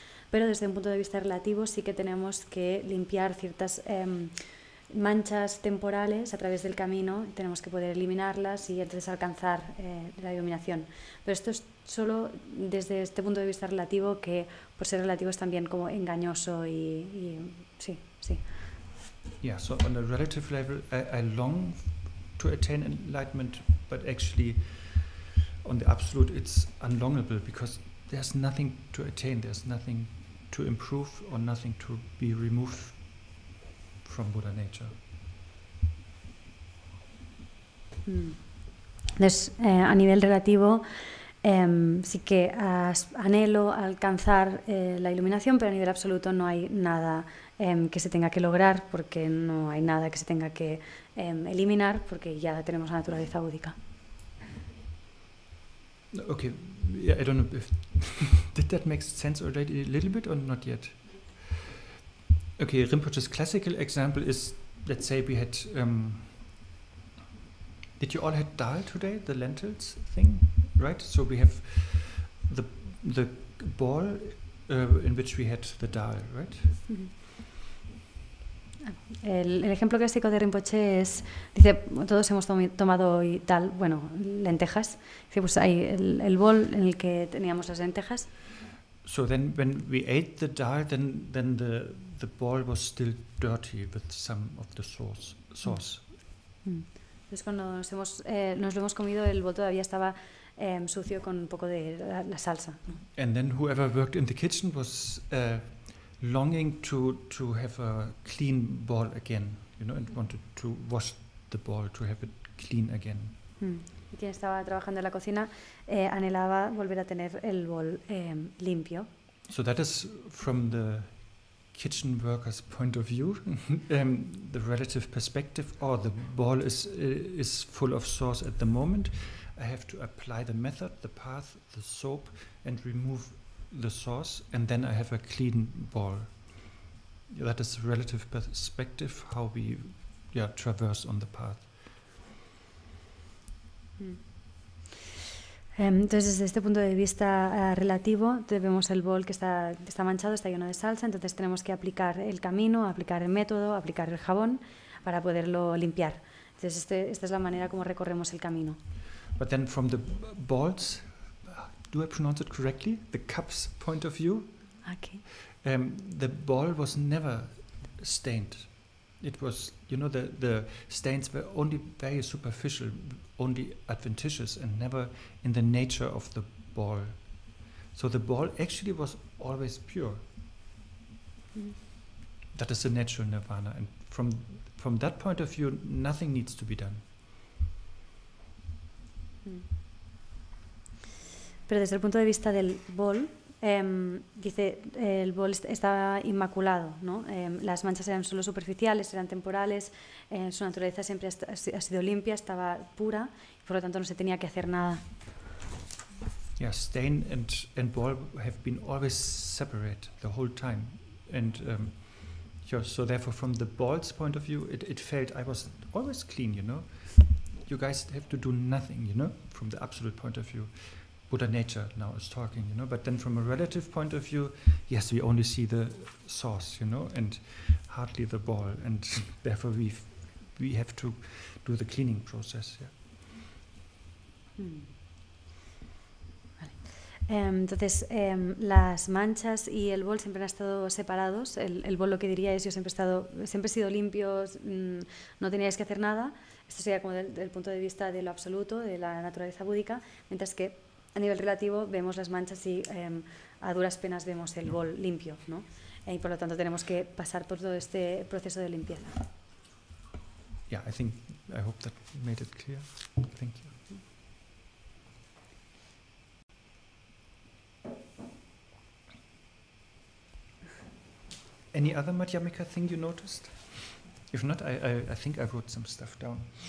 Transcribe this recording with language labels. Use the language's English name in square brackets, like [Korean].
[Spanish] Pero desde un punto de vista relativo sí que tenemos que limpiar ciertas manchas temporales a través del camino, tenemos que poder eliminarlas y entonces alcanzar la iluminación. Pero esto es solo desde este punto de vista relativo, que por ser relativo es también como engañoso y sí. [English] Yeah, so on a relative level I long to attain enlightenment, but actually on the absolute it's unlongable because there's nothing to attain, there's nothing to improve or nothing to be removed from Buddha nature. [Spanish] Entonces, a nivel relativo, sí que anhelo alcanzar la iluminación, pero a nivel absoluto no hay nada que se tenga que lograr, porque no hay nada que se tenga que eliminar, porque ya tenemos la naturaleza búdica. [English] Okay, yeah, I don't know if did that make sense already a little bit or not yet? Okay, Rinpoche's classical example is, let's say we had, did you all had dal today, the lentils thing, right? So we have the ball in which we had the dal, right? Mm-hmm. [Spanish] El ejemplo clásico de Rinpoche es, dice, todos hemos tomado hoy tal, lentejas. Dice, pues hay el bol en el que teníamos las lentejas. [English] So then when we ate the dal, then the ball was still dirty with some of the sauce. [Spanish] Entonces cuando nos lo hemos comido, el bol todavía estaba sucio con un poco de la salsa. [English] And then whoever worked in the kitchen was longing to have a clean ball again, and wanted to wash the ball to have it clean again. [Spanish] Y quien estaba trabajando en la cocina anhelaba volver a tener el bol limpio. [English] So that is from the kitchen worker's point of view, the relative perspective. The ball is full of sauce at the moment. I have to apply the method, the path, the soap, and remove the source, and then I have a clean ball. That is relative perspective, how we traverse on the path. [Spanish] Entonces, desde este punto de vista relativo, vemos el bol que está manchado, está lleno de salsa, entonces tenemos que aplicar el camino, aplicar el método, aplicar el jabón para poderlo limpiar. Entonces, esta es la manera como recorremos el camino. [English] But then from the balls, do I pronounce it correctly? The cup's point of view? Okay. The ball was never stained. It was, the stains were only very superficial, only adventitious, and never in the nature of the ball. So the ball actually was always pure. That is the natural nirvana, and from that point of view, nothing needs to be done. [Spanish] Pero desde el punto de vista del bol, dice, el bol estaba inmaculado, ¿no? Las manchas eran solo superficiales, eran temporales, su naturaleza siempre ha sido limpia, estaba pura, y por lo tanto no se tenía que hacer nada. [English] Yeah, stain and ball have been always separate the whole time, and so therefore from the ball's point of view, it felt I was always clean, You guys have to do nothing, from the absolute point of view. Buddha nature now is talking, but then from a relative point of view, yes, we only see the source, and hardly the ball, and therefore we have to do the cleaning process. [Spanish] Entonces, las manchas y el bol siempre han estado separados. El bol lo que diría es, yo siempre he sido limpio, no teníais que hacer nada. Esto sería como del punto de vista de lo absoluto, de la naturaleza búdica, mientras que a nivel relativo vemos las manchas y a duras penas vemos el bol limpio, ¿no? Y por lo tanto tenemos que pasar por todo este proceso de limpieza. [English] Yeah, I hope that made it clear. Thank you. Any other Madhyamika thing you noticed? If not, I think I wrote some stuff down.